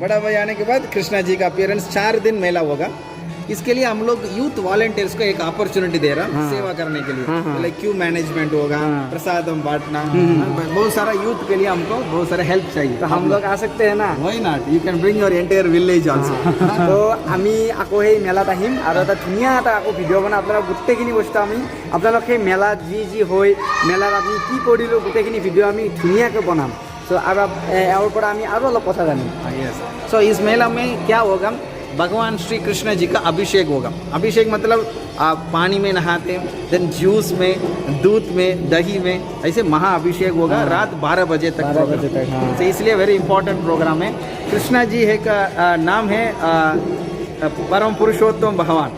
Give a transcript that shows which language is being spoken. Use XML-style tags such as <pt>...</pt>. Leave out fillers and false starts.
<hi>बड़ा भाई आने के बाद कृष्णा जी का अपीयरेंस 4 दिन मेला होगा। इसके लिए हम लोग यूथ वॉलंटियर्स को एक अपॉर्चुनिटी दे रहा हाँ। सेवा करने के लिए, हाँ। लाइक क्यू मैनेजमेंट होगा, हाँ। प्रसादम बांटना, बहुत सारा यूथ के लिए हमको बहुत सारा हेल्प चाहिए, তো हम लोग आ सकते हैं ना</hi> <en>Why not, you can bring your entire village also.</en> <as>তো আমি আকৌ সেই মেলাত আহিম আৰু এটা ধুনীয়া এটা আকৌ ভিডিঅ' বনাই আপোনালোক গোটেইখিনি বস্তু আমি আপোনালোক সেই মেলাত যি হৈ মেলাত আমি কি কৰিলোঁ গোটেইখিনি ভিডিঅ' আমি ধুনীয়াকৈ বনাম। চ' আৰু ইয়াৰ পৰা আমি আৰু অলপ কথা জানিম।</as> <hi>यस, सो इस मेला में क्या होगा, भगवान श्री कृष्ण जी का अभिषेक होगा। अभिषेक मतलब आप पानी में नहाते, देन जूस में, दूध में, दही में, ऐसे महाअभिषेक होगा। रात 12 बजे तक 12 बजे तक, हाँ। तो इसलिए वेरी इंपॉर्टेंट प्रोग्राम है। कृष्णा जी है का नाम है परम पुरुषोत्तम भगवान,</hi>